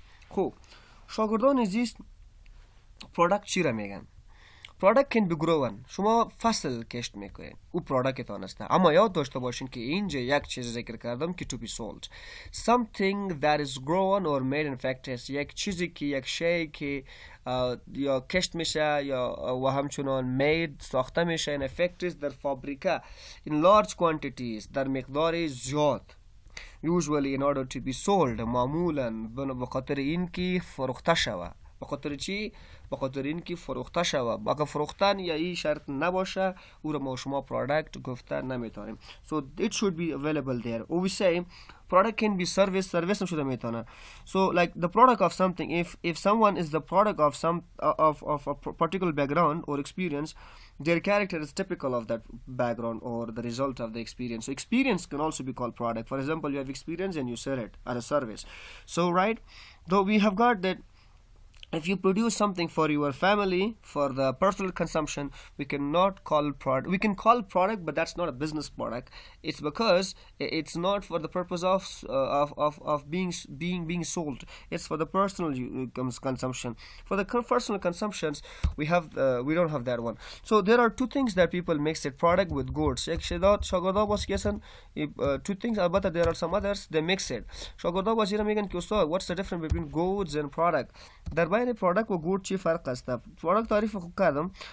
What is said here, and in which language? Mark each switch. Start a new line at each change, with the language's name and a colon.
Persian: خب شاگردان عزیز پروداکت چی را میگن؟ پروداکت
English: can be grown.
Persian: شما فصل کشت میکنین، او پروداکتتان است. اما یاد داشته باشین که اینجا یک چیز ذکر کردم که
English: to be sold. Something that is grown or made in factories.
Persian: یک چیزی که یک شی که یا کشت میشه یا و همچنان made ساخته میشه
English: in factories
Persian: در فابریکه
English: in large quantities
Persian: در مقدار زیاد.
English: usually in order to be sold.
Persian: معمولا به خاطر اینکه فروخته شود. به خاطر چی؟ به خاطر اینکه فروخته شود. اگه فروختن یا این شرط نباشه او را ما شما پروداکت گفته نمیتونیم.
English: So it should be available there. Or we say product can be service
Persian: هم شده میتونه.
English: So like the product of something, if someone is the product of some of a particular background or experience, their character is typical of that background or the result of the experience. So experience can also be called product. For example, you have experience and you sell it as a service. So right, though we have got that if you produce something for your family for the personal consumption, we cannot call product. We can call product, but that's not a business product. It's because it's not for the purpose of being sold. It's for the personal consumption. For the personal consumptions, we don't have that one. So there are two things that people mix it, product with goods. Two things, but there are some others they mix it. What's the difference between goods and product?
Persian: بین پروداکت و گود چی فرق است؟ پروداکت تعریف خوب کردم.